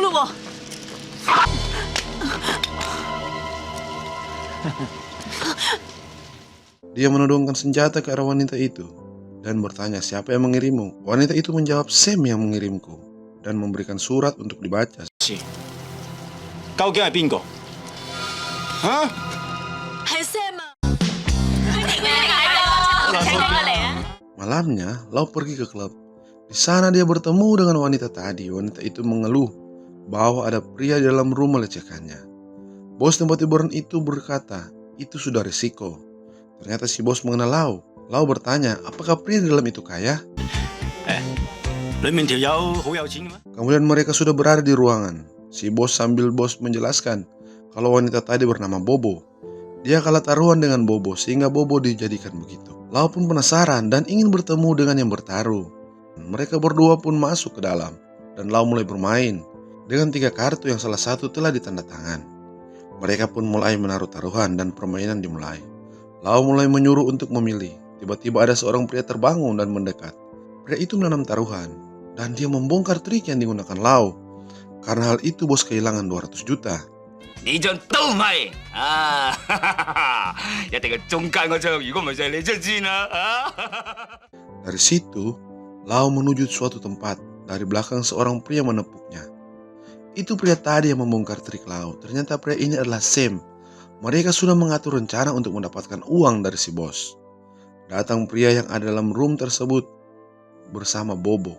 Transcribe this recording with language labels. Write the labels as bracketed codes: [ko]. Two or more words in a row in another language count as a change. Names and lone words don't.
[id] Dia menodongkan senjata ke arah wanita itu dan bertanya, "Siapa yang mengirimmu?" Wanita itu menjawab, "Sam yang mengirimku," dan memberikan surat untuk dibaca. [yue] 究竟係邊個？嚇？係 Sam 啊！請佢嚟啊！ [id] Malamnya, Lau pergi ke klub. Di sana dia bertemu dengan wanita tadi. Wanita itu mengeluh bahwa ada pria di dalam rumah melecehkannya. Bos tempat hiburan itu berkata, "Itu sudah risiko." Ternyata si bos mengenal Lau. Lau bertanya, "Apakah pria di dalam itu kaya?" [yue] 裡面條友好有錢嘅咩？ [id] Kemudian mereka sudah berada di ruangan. Si bos sambil menjelaskan kalau wanita tadi bernama Bobo. Dia kalah taruhan dengan Bobo sehingga Bobo dijadikan begitu. Lau pun penasaran dan ingin bertemu dengan yang bertaruh. Mereka berdua pun masuk ke dalam dan Lau mulai bermain dengan 3 kartu yang salah satu telah ditandatangan. Mereka pun mulai menaruh taruhan dan permainan dimulai. Lau mulai menyuruh untuk memilih. Tiba-tiba ada seorang pria terbangun dan mendekat. Pria itu menanam taruhan dan dia membongkar trik yang digunakan Lau. Karena hal itu bos kehilangan 200 juta. [yue] 呢張都唔係啊！一定係中間嗰張，如果唔係就係你出錢啦啊！ [id] Dari situ, Lau menuju suatu tempat. Dari belakang seorang pria menepuknya. Itu pria tadi yang membongkar trik Lau. Ternyata pria ini adalah Sam. Mereka sudah mengatur rencana untuk mendapatkan uang dari si bos. Datang pria yang ada dalam room tersebut bersama Bobo.